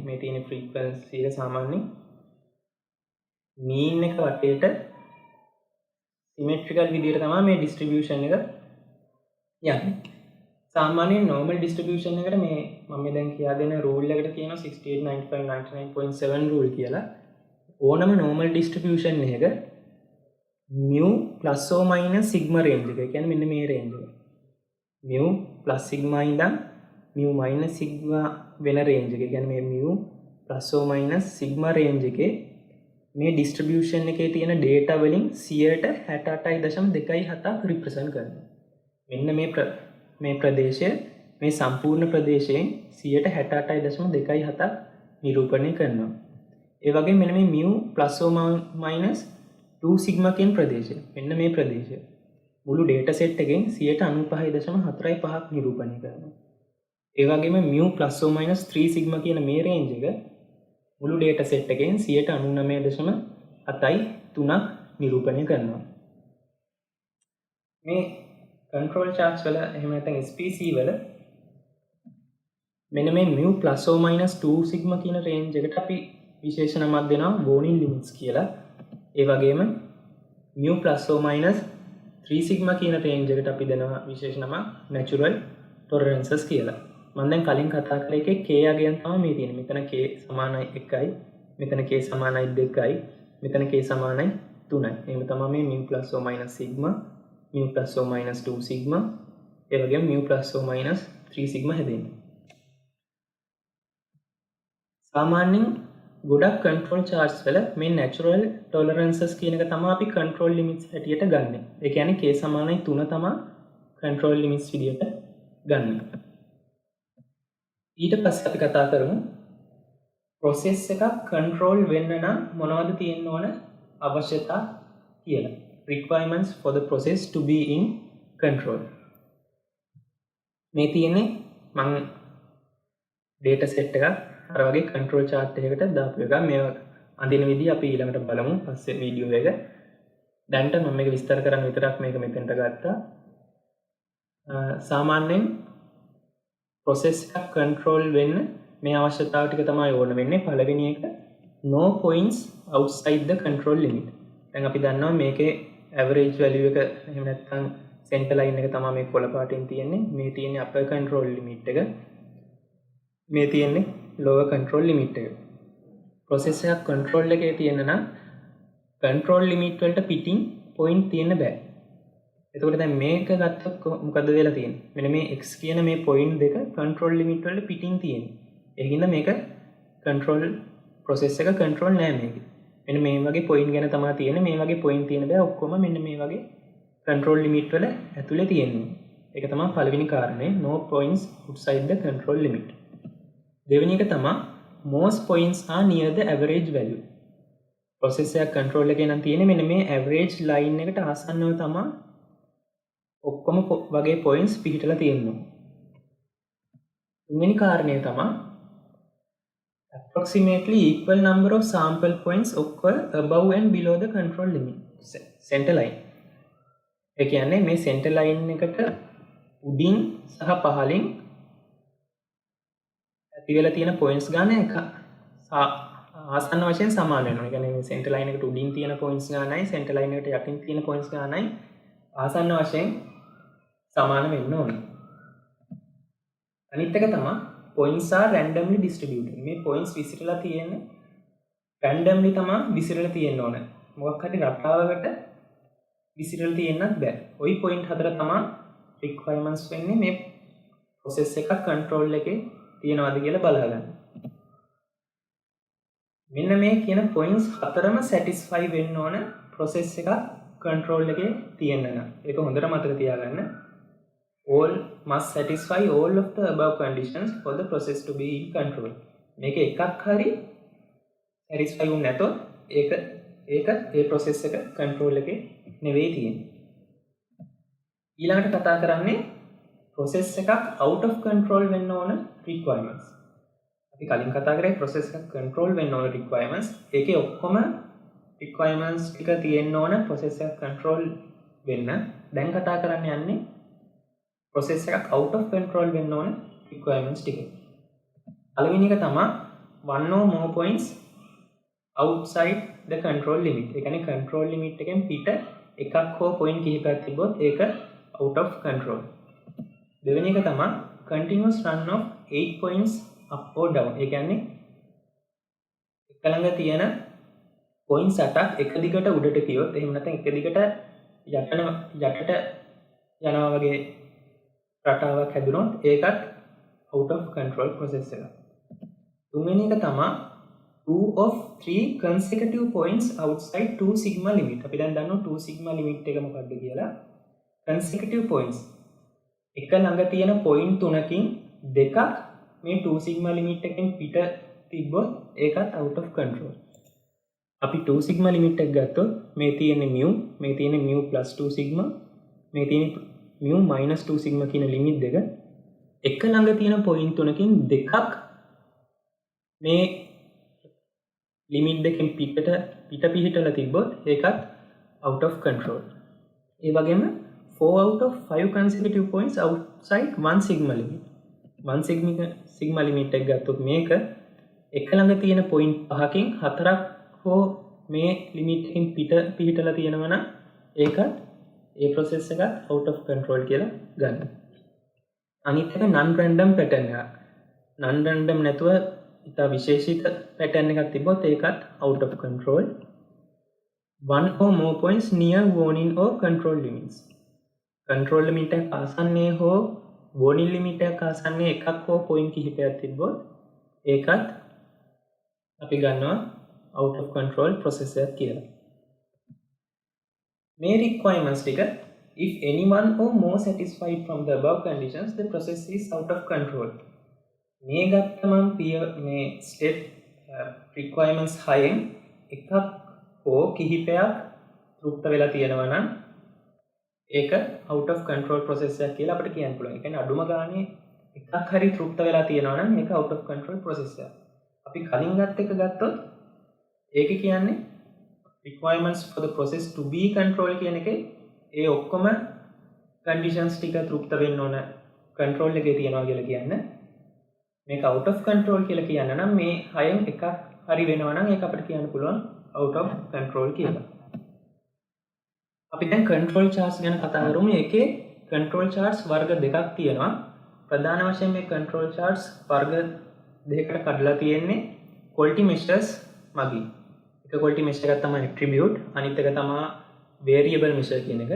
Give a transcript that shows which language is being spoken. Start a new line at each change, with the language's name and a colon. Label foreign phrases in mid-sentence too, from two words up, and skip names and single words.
Sinhala: මේ තියෙන frequency එක සාමාන්‍යයෙන් mean එක වටේට symmetrical විදිහට තමයි මේ distribution එක යන්නේ. සාමාන්‍යයෙන්
English: normal distribution
Sinhala: එකට මේ මම දැන් කියා දෙන rule එකට කියනවා 68 95 99.7 rule කියලා. ඕනම
English: normal distribution
Sinhala: එකක
English: mu plus or minus sigma range
Sinhala: එක. ඒ කියන්නේ මෙන්න මේ range එක.
English: mu plus sigma
Sinhala: ඉඳන්
English: mu minus sigma
Sinhala: වෙන range එක. ඒ කියන්නේ මේ
English: mu plus or minus sigma range
Sinhala: එකේ මේ distribution එකේ තියෙන data වලින් 68.27ක් represent කරනවා. මෙන්න මේ ප්‍රදේශය මේ සම්පූර්ණ ප්‍රදේශයෙන් 68.27ක් නිරූපණය කරනවා. ඒ වගේ මෙන්න මේ
English: mu plus or minus 2 sigma
Sinhala: කියන ප්‍රදේශය. මෙන්න මේ ප්‍රදේශය මුළු
English: data set
Sinhala: එකෙන් 95.45ක් නිරූපණය කරනවා. ඒ වගේම
English: mu plus or minus 3 sigma
Sinhala: කියන මේ range එක මුළු
English: data set
Sinhala: එකෙන් 99.73ක් නිරූපණය කරනවා. මේ
English: control charts
Sinhala: වල එහෙම නැත්නම් SPC වල මෙන්න මේ
English: mu plus or minus 2 sigma
Sinhala: කියන range එකට අපි විශේෂ නමක් දෙනවා
English: warning limits
Sinhala: කියලා. ඒ වගේම
English: mu plus or minus 3 sigma
Sinhala: කියන range එකට අපි දෙනවා විශේෂ නමක්
English: natural tolerances
Sinhala: කියලා. මම දැන් කලින් කතා කරේ එකේ k අගයන් තමයි මේ තියෙන්නේ. මෙතන k සමානයි 1යි, මෙතන k සමානයි 2යි, මෙතන k සමානයි 3යි. එහෙම තමයි මේ
English: mu plus or minus sigma, mu plus or minus 2 sigma,
Sinhala: ඒ වගේම
English: mu plus or minus 3 sigma
Sinhala: හැදෙන්නේ. සාමාන්‍යයෙන් ගොඩක්
English: control charts
Sinhala: වල මේ
English: natural tolerances
Sinhala: කියන එක තමයි අපි
English: control limits
Sinhala: හැටියට ගන්නෙ. ඒ කියන්නේ k සමානයි 3 තමයි
English: control limits
Sinhala: විදියට ගන්න. ඊට පස්සේ අපි කතා කරමු process එකක් control වෙන්න නම් මොනවද තියෙන්න ඕන අවශ්‍යතා කියලා.
English: Requirements for the process to be in control.
Sinhala: මේ තියෙන්නේ මම
English: data set
Sinhala: එකක් අර වගේ
English: control chart
Sinhala: එකකට දාපු එක. මේ අඳින විදිහ අපි ඊළඟට බලමු පස්සේ වීඩියෝ එක. දැන්ට මම මේක විස්තර කරන්න විතරක් මේක මෙතෙන්ට ගත්තා. සාමාන්‍යයෙන් process එකක් control වෙන්න මේ අවශ්‍යතාව ටික තමයි ඕන වෙන්නේ. පළවෙනි එක
English: no points outside the control limit.
Sinhala: දැන් අපි දන්නවා මේකේ
English: average value
Sinhala: එක එහෙම නැත්නම්
English: center line
Sinhala: එක තමයි මේ කොළ පාටින් තියෙන්නේ. මේ තියෙන්නේ
English: upper control limit
Sinhala: එක. මේ තියෙන්නේ
English: lower control limit
Sinhala: එක. process එකක් control එකේ තියෙන නම්
English: control limit
Sinhala: වලට පිටින් point තියෙන්න බෑ. එතකොට දැන් මේක ගත්තොත් මොකද වෙලා තියෙන්නේ? මෙන්න මේ x කියන මේ point දෙක
English: control limit
Sinhala: වල පිටින් තියෙන්නේ. ඒ හින්දා මේක
English: control process
Sinhala: එක control නෑ මේකේ. මෙන්න මේ වගේ point ගැන තමයි තියෙන්නේ. මේ වගේ point තියෙන බෑ. ඔක්කොම මෙන්න මේ වගේ
English: control limit
Sinhala: වල ඇතුලේ තියෙන්නේ. ඒක තමයි පළවෙනි කාරණේ
English: no points outside the control limit.
Sinhala: දෙවෙනි එක තමයි
English: most points are near the average value.
Sinhala: process එක control එකේ නම් තියෙන්නේ මෙන්න මේ
English: average line
Sinhala: එකට ආසන්නව තමයි ඔක්කොම වගේ points පිහිටලා තියෙනවා. තුන්වෙනි කාරණය තමයි
English: approximately equal number of sample points occur above and below the control limit center line.
Sinhala: ඒ කියන්නේ මේ
English: center line
Sinhala: එකට උඩින් සහ පහළින් ඇති වෙලා තියෙන points ගන්න එක ආසන්න වශයෙන් සමාන වෙනවා. ඒ කියන්නේ මේ
English: center line
Sinhala: එකට උඩින් තියෙන points ගන්නයි
English: center line
Sinhala: එකට යටින් තියෙන points ගන්නයි ආසන්න වශයෙන් සමාන වෙන්න ඕනේ. අනිත් එක තමයි
English: points are randomly distributed.
Sinhala: මේ points විසිරලා තියෙන්නේ randomly තමයි විසිරලා තියෙන්න ඕනේ. මොකක් හරි රටාවකට විසිරලා තියෙන්නත් බෑ. ওই point හතර තමයි requirements වෙන්නේ මේ process එකක් control එකේ තියනවාද කියලා බලන්න. මෙන්න මේ කියන points හතරම satisfy වෙන්න ඕන process එකක් control එකේ තියෙන්න නම්. ඒක හොඳට මතක තියාගන්න.
English: All must satisfy all of the above conditions for the process to be in control.
Sinhala: මේක එකක් හරි satisfy වුනේ නැතොත් ඒක ඒ process එක control එකේ නෙවෙයි තියෙන්නේ. ඊළඟට කතා කරන්නේ process එකක්
English: out of control
Sinhala: වෙන්න ඕන requirements. අපි කලින් කතා කරේ process එකක් control වෙන්න ඕන requirements. ඒකේ ඔක්කොම requirements ටික තියෙන්න ඕන process එකක් control වෙන්න. දැන් කතා කරන්න යන්නේ process එකක්
English: out of control
Sinhala: වෙන්න ඕන requirements ටික. පළවෙනි එක තමයි
English: one or more points outside the control limit.
Sinhala: ඒ කියන්නේ
English: control limit
Sinhala: එකෙන් පිට එකක් හෝ point කිහිපයක් තිබ්බොත් ඒක
English: out of control.
Sinhala: දෙවෙනි එක තමයි
English: continuous run of 8 points up or down.
Sinhala: ඒ කියන්නේ එක ළඟ තියෙන points 8ක් එක දිගට උඩට ගියොත් එහෙම නැත්නම් එක දිගට යටට යනවා වගේ රටාවක් හැදුනොත් ඒකත්
English: out of control process
Sinhala: එක. තුන්වෙනි එක තමයි
English: 2 of 3 consecutive points outside 2 sigma limit.
Sinhala: අපි දැන් දන්නවා
English: 2 sigma limit
Sinhala: එක මොකක්ද කියලා.
English: consecutive points
Sinhala: එක ළඟ තියෙන point තුනකින් දෙකක් මේ
English: 2 sigma limit
Sinhala: එකෙන් පිට තිබ්බොත් ඒකත්
English: out of control.
Sinhala: අපි
English: 2 sigma limit
Sinhala: එක ගත්තොත් මේ තියෙන්නේ mu, මේ තියෙන්නේ
English: mu plus 2 sigma,
Sinhala: මේ තියෙන්නේ
English: mu minus 2 sigma
Sinhala: කියන limit දෙක එක ළඟ තියෙන point තුනකින් දෙකක් මේ limit දෙකෙන් පිට පිහිටලා තිබ්බොත් ඒකත්
English: out of control.
Sinhala: ඒ වගේම
English: 4 out of 5 consecutive points outside 1 sigma limit. 1 sigma limit
Sinhala: එක ගත්තොත් මේක එක ළඟ තියෙන point පහකින් හතරක් හෝ මේ limit එකෙන් පිහිටලා තියෙනවා නම් ඒකත් ඒ process එකත්
English: out of control
Sinhala: කියලා ගන්න. අනිත් එක
English: non random pattern
Sinhala: එක.
English: non random
Sinhala: නැතුව ඉතා විශේෂිත pattern එකක් තිබ්බොත් ඒකත්
English: out of control. one or more points near warning or control limits. control limit
Sinhala: එක ආසන්නයේ හෝ
English: warning limit
Sinhala: එක ආසන්නයේ එකක් හෝ point කිහිපයක් තිබ්බොත් ඒකත් අපි ගන්නවා
English: out of control process
Sinhala: එකක් කියලා.
English: මේ requirements ටික if anyone or more satisfied from the above conditions the process is out of control.
Sinhala: මේ ගත්තම මේ
English: step requirements
Sinhala: 6න් එකක් හෝ කිහිපයක් තෘප්ත වෙලා තියෙනවා නම් ඒක
English: out of control process
Sinhala: එකක් කියලා අපිට කියන්න පුළුවන්. ඒ කියන්නේ අඩුම ගානේ එකක් හරි තෘප්ත වෙලා තියෙනවා නම් ඒක
English: out of control process
Sinhala: එකක්. අපි කලින් ගත්ත එක ගත්තොත් ඒක කියන්නේ
English: requirements for the process to be control
Sinhala: කියන එකේ ඒ ඔක්කොම conditions ටික තෘප්ත වෙන්න ඕන control එකේ තියනවා කියලා කියන්නේ. මේක
English: out of control
Sinhala: කියලා කියන්න නම් මේ 6න් එකක් හරි වෙනවා නම් ඒක අපිට කියන්න පුළුවන්
English: out of control
Sinhala: කියලා. අපි දැන් control charts ගැන කතා කරමු. ඒකේ
English: control charts
Sinhala: වර්ග දෙකක් තියෙනවා. ප්‍රධාන වශයෙන් මේ
English: control charts
Sinhala: වර්ග දෙකකට කඩලා තියෙන්නේ
English: quality measures
Sinhala: මගින්. එක
English: quality measure
Sinhala: එකක් තමයි attribute, අනිත් එක තමයි
English: variable measure
Sinhala: කියන එක.